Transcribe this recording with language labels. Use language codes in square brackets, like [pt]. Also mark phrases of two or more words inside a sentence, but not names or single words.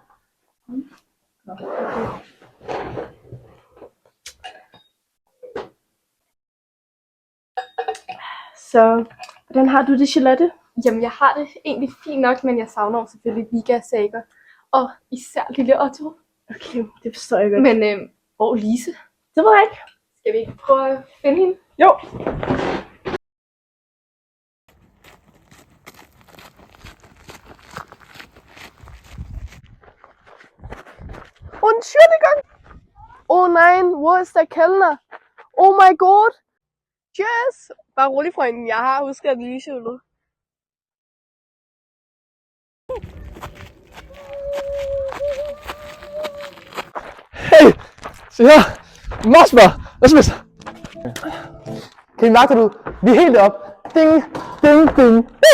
[da] Så, hvordan har du det, Charlotte? Jamen jeg har det egentlig fint nok, men jeg savner selvfølgelig Vika og Sager. Og især lille Otto. Okay, det forstår jeg godt. Men hvor er Lise? Det ved jeg ikke. Skal vi ikke prøve at finde hende? Jo. [de] Entschuldigung. Oh nein, wo ist der Kellner? [en] Oh my god. Cheers. [da] Bare rolig, frøken. Jeg har husket at lyse ud. Hey! Se her! Mosmer! Hvad så, mister? Kan I mærke du? Vi er helt op. Ding! Ding! Ding!